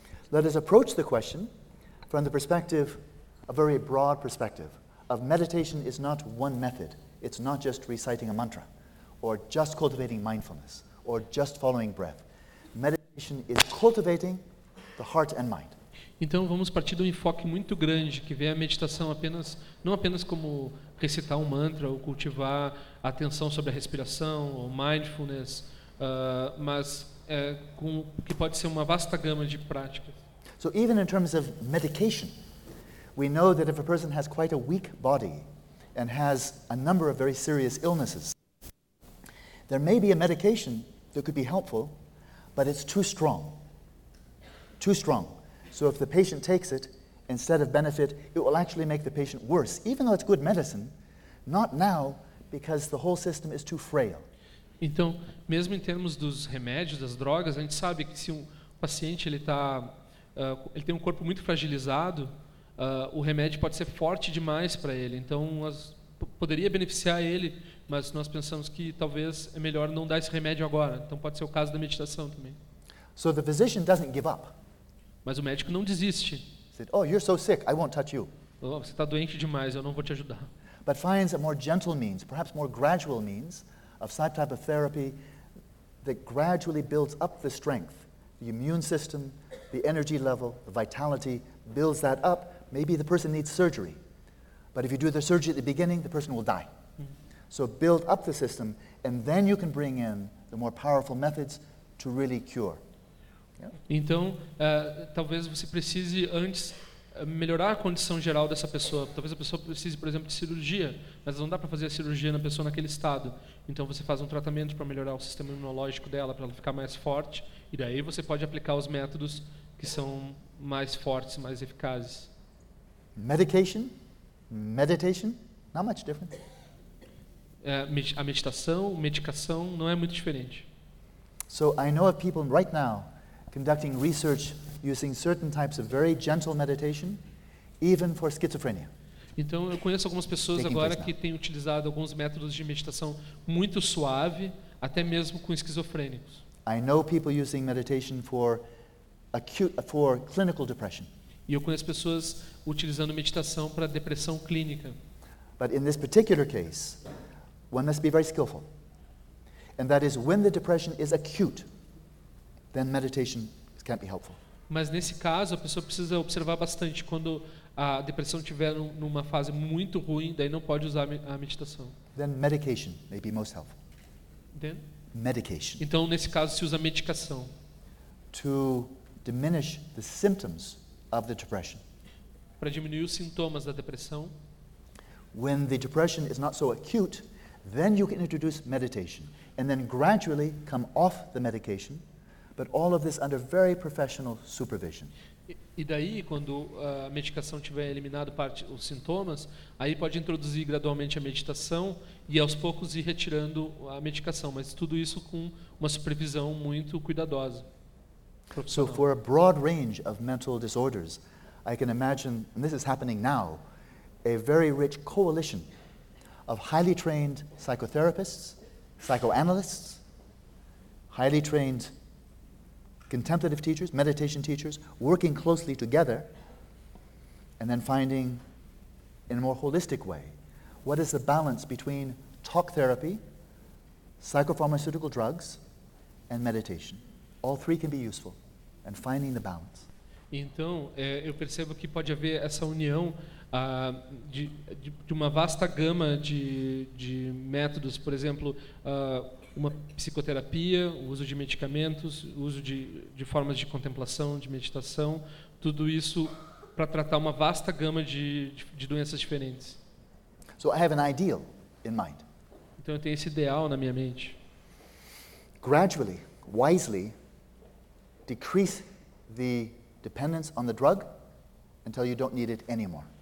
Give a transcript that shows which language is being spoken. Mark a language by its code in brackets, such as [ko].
[en] Let us approach the question from the perspective, a very broad perspective, of meditation is not one method. It's not just reciting a mantra, or just cultivating mindfulness, or just following breath. Meditation is cultivating the heart and mind. [pt] Então vamos partir de um enfoque muito grande que vê a meditação apenas, não apenas como recitar um mantra ou cultivar a atenção sobre a respiração ou mindfulness, mas com o que pode ser uma vasta gama de práticas. [en] So even in terms of medication, we know that if a person has quite a weak body and has a number of very serious illnesses, there may be a medication that could be helpful, but it's too strong. Too strong. So if the patient takes it, instead of benefit, it will actually make the patient worse, even though it's good medicine, not now, because the whole system is too frail. [pt] Então, mesmo em termos dos remédios, das drogas, a gente sabe que se um paciente ele tem um corpo muito fragilizado, o remédio pode ser forte demais para ele. Então, poderia beneficiar ele, mas nós pensamos que talvez é melhor não dar esse remédio agora. Então, pode ser o caso da meditação também. [en] So the physician doesn't give up. [pt] Mas o médico não desiste. [en] Said, oh, you're so sick, I won't touch you. [pt] Oh, você está doente demais, eu não vou te ajudar. [en] But finds a more gentle means, perhaps more gradual means, of some type of therapy that gradually builds up the strength, the immune system, the energy level, the vitality, builds that up. Maybe the person needs surgery. But if you do the surgery at the beginning, the person will die. So build up the system, and then you can bring in the more powerful methods to really cure. [pt] Então, talvez você precise antes melhorar a condição geral dessa pessoa. Talvez a pessoa precise, por exemplo, de cirurgia, mas não dá para fazer a cirurgia na pessoa naquele estado. Então você faz um tratamento para melhorar o sistema imunológico dela, para ela ficar mais forte, e daí você pode aplicar os métodos que são mais fortes, mais eficazes. [en] Medication, meditation, not much different. [pt] A meditação, medicação, não é muito diferente. [en] So I know of people right now conducting research using certain types of very gentle meditation, even for schizophrenia. [pt] Então, eu conheço algumas pessoas agora que têm utilizado alguns métodos de meditação muito suave, até mesmo com esquizofrênicos. [en] I know people using meditation for for clinical depression. [pt] E eu conheço pessoas utilizando meditação para depressão clínica. [en] But in this particular case, one must be very skillful. And that is when the depression is acute, then meditation can't be helpful. [pt] Mas nesse caso, a pessoa precisa observar bastante quando a depressão estiver numa fase muito ruim, daí não pode usar a meditação. [en] Then medication may be most helpful. Then? Medication. [pt] Então, nesse caso, se usa medicação. [en] To diminish the symptoms of the depression. [pt] Para diminuir os sintomas da depressão. [en] When the depression is not so acute, then you can introduce meditation and then gradually come off the medication, but all of this under very professional supervision. [pt] E daí, quando a medicação tiver eliminado parte os sintomas, aí pode introduzir gradualmente a meditação e aos poucos ir retirando a medicação, mas tudo isso com uma supervisão muito cuidadosa. [en] So for a broad range of mental disorders, I can imagine, and this is happening now, a very rich coalition of highly trained psychotherapists, psychoanalysts, highly trained contemplative teachers, meditation teachers, working closely together and then finding in a more holistic way what is the balance between talk therapy, psychopharmaceutical drugs and meditation. All three can be useful and finding the balance. [pt] Então, eu percebo que pode haver essa união de uma vasta gama de métodos, por exemplo, uma psicoterapia, o uso de medicamentos, o uso de formas de contemplação, de meditação, tudo isso para tratar uma vasta gama de doenças diferentes. [en] So I have an ideal in mind. [pt] Então eu tenho esse ideal na minha mente. [en] Gradually, wisely, decrease the dependence on the drug until you don't need it anymore.